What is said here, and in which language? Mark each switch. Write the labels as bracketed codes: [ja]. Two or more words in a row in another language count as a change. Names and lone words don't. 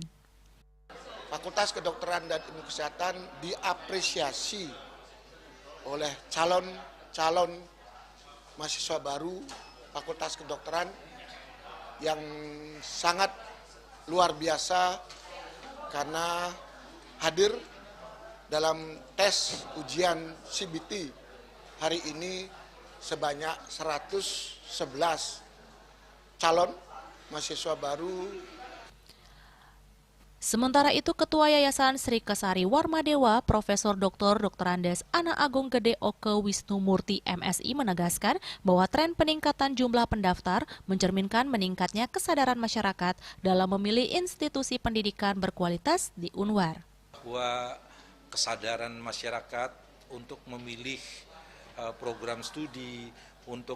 [id] Fakultas Kedokteran dan Ilmu Kesehatan diapresiasi oleh calon mahasiswa baru Fakultas Kedokteran yang sangat luar biasa karena hadir dalam tes ujian CBT hari ini sebanyak 111 calon mahasiswa baru. Sementara itu, Ketua Yayasan Sri Kesari Warmadewa, Profesor Dr. Andes Ana Agung Gede Oke Wisnu Murti MSI menegaskan bahwa tren peningkatan jumlah pendaftar mencerminkan meningkatnya kesadaran masyarakat dalam memilih institusi pendidikan berkualitas di Unwar. Bahwa kesadaran masyarakat untuk memilih program studi, untuk